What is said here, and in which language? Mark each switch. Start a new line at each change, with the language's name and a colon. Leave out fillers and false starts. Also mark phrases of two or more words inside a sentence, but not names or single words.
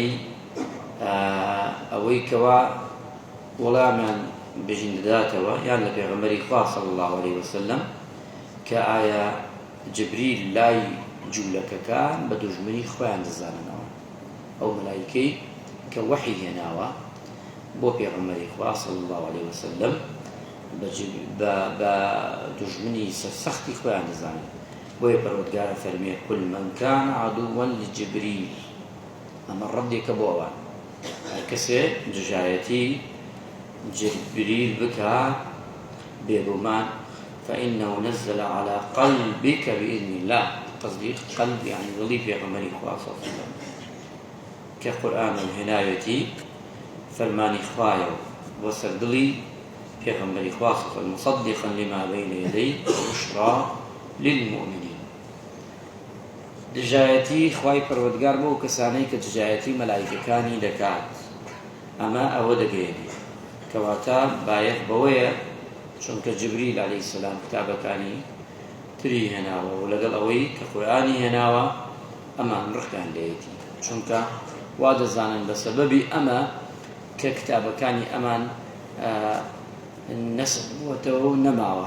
Central Kurdish: ئەوەی کەوا وەڵامیان بژین دەداتەوە یان لە پێغەمبەری خوا
Arabic: صلی الله عليه وسلم
Central Kurdish: کە ئایا جبریل لای جوولەکەکان بە دوژمنی خۆیان دەزاننەوە، ئەو مەلایکەی کە وەحی هێناوە بۆ پێغەمبەری خوا
Arabic: صلی الله عليه وسلم
Central Kurdish: بە دوژمنی سەرسەختی خۆیان دەزانن. بۆیە پەروەردگارە فەرمێ
Arabic: قل من كان عدوا لجبريل.
Central Kurdish: ئەمە ڕەدێکە بۆ ئەوان هەر کەسێ دژایەتی جبريل بکە بێگومان
Arabic: فإنه نزل على قلبك بإذن الله.
Central Kurdish: قصدي قلب يعني ظلي پێغەمبەری خوا
Arabic: صلی الله عليه وسلم
Central Kurdish: کە قورئان هێناوێتی فەرمانی خوایە بۆ سەر دڵی پێغەمبەری خوا
Arabic: صلی الله عليه وسلم مصدقا لما بين يديه وبشرى للمؤمنين.
Central Kurdish: دژایەتی خوای پەروەردگار بۆ کەسانەی کە دژایەتی مەلایکەکانی دەکات ئەمە ئەوە دەگەێنێ کەواتە بایەخ بەوەیە چونکە جبریل
Arabic: عەلەیهی سەلام
Central Kurdish: کتابەکانی تری هێناوە و لەگەڵ ئەوەی کە قورئانی هێناوە ئەمان ڕقیان لێیەتی چونکە وا دەزانن بە سەبەبی ئەمە کە کتابەکانی ئەمان نەسخ بووەتەوە و نەماوە.